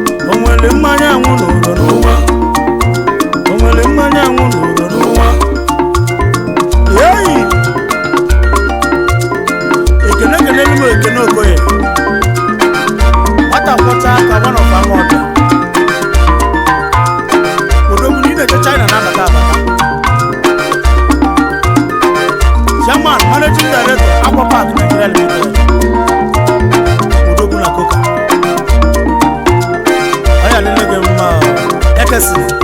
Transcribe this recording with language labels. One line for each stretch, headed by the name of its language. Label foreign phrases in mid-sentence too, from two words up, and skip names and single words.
Igbo: O nwere mmanya nwụ n'ụlọ n'ụwa. O nwere mmanya nwụ n'ụlọ n'ụwa. Yeyi! Ekene, ekene elu m, ekene Okoye. Nwata kwọcha aka,
English: one of our mother.
Igbo: Odogwu na ị na-eje China na-abata abata.
English: Chairman, Managing Director, Aqua Park Nigeria Limited.
Igbo: Odogwu na Coca. Ọ ya lele gị mma. Ekesi.